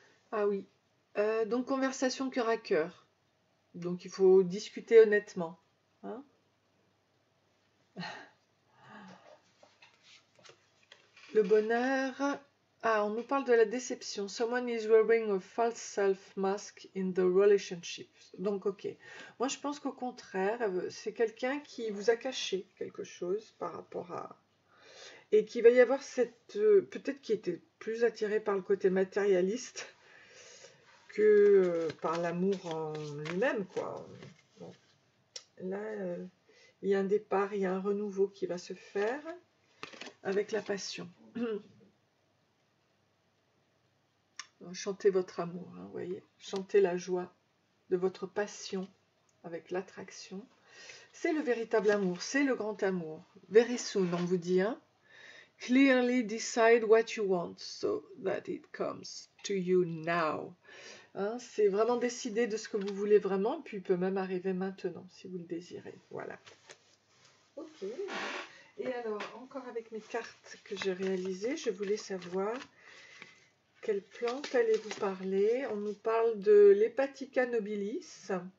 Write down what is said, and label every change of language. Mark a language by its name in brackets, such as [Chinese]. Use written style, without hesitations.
[French] Ah oui. Donc, conversation cœur à cœur. Donc, il faut discuter honnêtement. Hein? Le bonheur. Ah, on nous parle de la déception. [English] Someone is wearing a false self mask in the relationship. [French] Donc, ok. Moi, je pense qu'au contraire, c'est quelqu'un qui vous a caché quelque chose par rapport à... Et qu'il va y avoir cette... peut-être qui était plus attiré par le côté matérialiste que par l'amour en lui-même, quoi. Bon. Là, il y a un départ, il y a un renouveau qui va se faire avec la passion. Chantez votre amour, hein, vous voyez. Chantez la joie de votre passion avec l'attraction. C'est le véritable amour, c'est le grand amour. [English] Very soon, [French] on vous dit, hein. [English] Clearly decide what you want so that it comes to you now. [French] Hein, c'est vraiment décider de ce que vous voulez vraiment, puis il peut même arriver maintenant si vous le désirez. Voilà. Ok. Et alors, encore avec mes cartes que j'ai réalisées, je voulais savoir quelle plante allez-vous parler? On nous parle de l'Hepatica nobilis.